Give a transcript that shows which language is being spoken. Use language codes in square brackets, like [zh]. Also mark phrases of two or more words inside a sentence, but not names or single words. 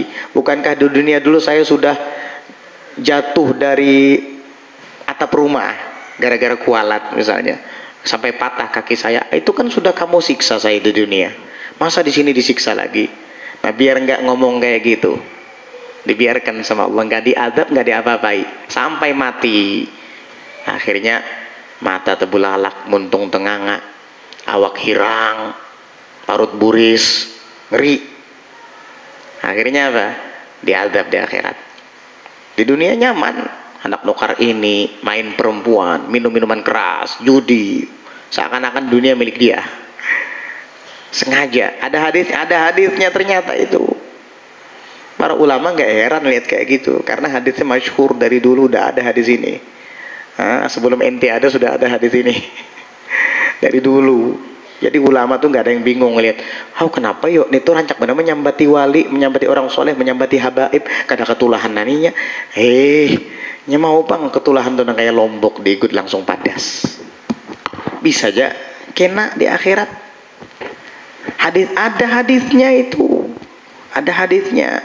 [id] Bukankah di dunia dulu saya sudah jatuh dari atap rumah gara-gara kualat misalnya, sampai patah kaki saya, itu kan sudah kamu siksa saya di dunia, masa di sini disiksa lagi? Nah, biar nggak ngomong kayak gitu, dibiarkan sama Allah, nggak diazab, nggak diapa-apai sampai mati. [bjn] Akhirnya mata tebulalak, muntung tenganga, awak hirang, parut buris, ngeri. [id] Akhirnya apa? Diazab di akhirat. [bjn] Di dunia nyaman, anak nukar ini, [id] main perempuan, minum minuman keras, judi, seakan-akan dunia milik dia. Sengaja. Ada hadisnya ternyata itu. Para ulama nggak heran lihat kayak gitu, karena hadisnya masyhur dari dulu, udah ada hadis ini. Sebelum ente ada sudah ada hadis ini dari dulu. [bjn] Jadi ulama tuh nggak ada yang bingung ngelihat, kenapa yuk itu rancak benar menyambati wali, menyambati orang soleh, menyambati habaib, kada ketulahan naninya. Nya mau bang ketulahan tuh kayak lombok diikut langsung padas. [id] Bisa aja kena di akhirat. Ada hadisnya itu, ada hadisnya.